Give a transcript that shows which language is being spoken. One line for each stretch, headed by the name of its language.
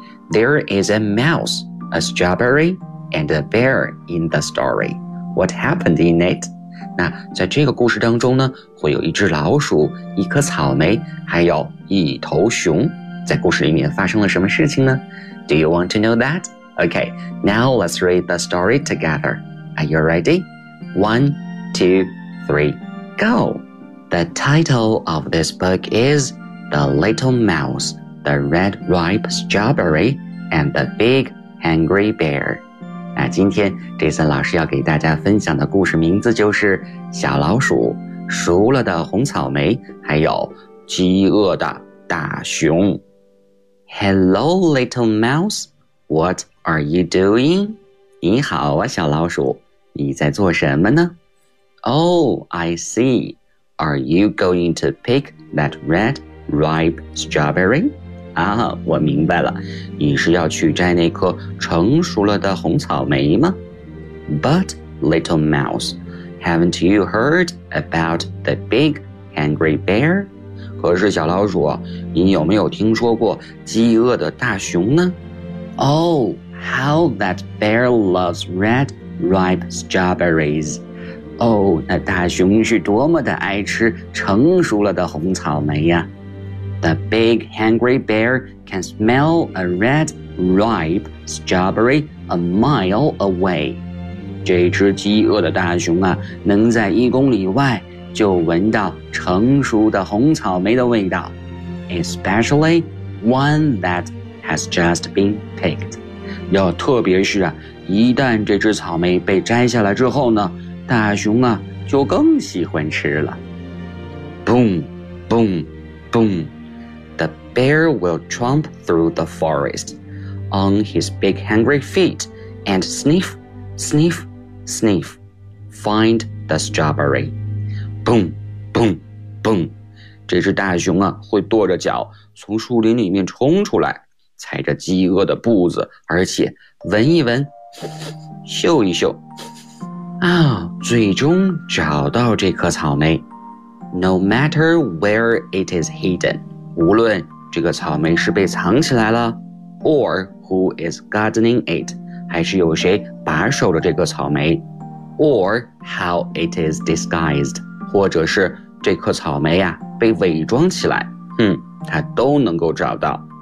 English: There is a mouse, a strawberry, and a bear in the story. What happened in it?
Chinese: 那在这个故事当中呢，会有一只老鼠、一颗草莓，还有一头熊。在故事里面发生了什么事情呢 ？
English: Do you want to know that? Okay, now let's read the story together. Are you ready? One, two, three, go. The title of this book is "The Little Mouse, the Red Ripe Strawberry, and the Big Hungry Bear."
Chinese: 那今天 Jason 老师要给大家分享的故事名字就是小老鼠、熟了的红草莓还有饥饿的大熊。
English: Hello little mouse, what are you doing?
Chinese: 你好啊小老鼠，你在做什么呢？
English: Oh, I see. Are you going to pick that red ripe strawberry?
Chinese: 啊，我明白了，你是要去摘那颗成熟了的红草莓吗？
English: But, little mouse, haven't you heard about the big hungry bear?
Chinese: 可是小老鼠，你有没有听说过饥饿的大熊呢？
English: Oh, how that bear loves red ripe strawberries.
Chinese: Oh, 那大熊是多么的爱吃成熟了的红草莓呀。
English: The big hungry bear can smell a red ripe strawberry a mile away.
Chinese: 这只饥饿的大熊啊，能在一公里外就闻到成熟的红草莓的味道。
English: Especially one that has just been picked.
Chinese: 要特别是啊，一旦这只草莓被摘下来之后呢，大熊啊就更喜欢吃了。
English: Boom, boom, boom. The bear will tromp through the forest on his big hungry feet and sniff, sniff, sniff, find the strawberry. Boom, boom, boom.
Chinese: 这只大熊啊，会跺着脚从树林里面冲出来，踩着饥饿的步子，而且闻一闻，嗅一嗅，啊，最终找到这颗草莓。
English: No matter where it is hidden.
Chinese: 无论这个草莓是被藏起来了
English: or who is gardening it,
Chinese: 还是有谁把守着这个草莓
English: or how it is disguised,
Chinese: 或者是这颗草莓啊被伪装起来，哼，它都能够找到。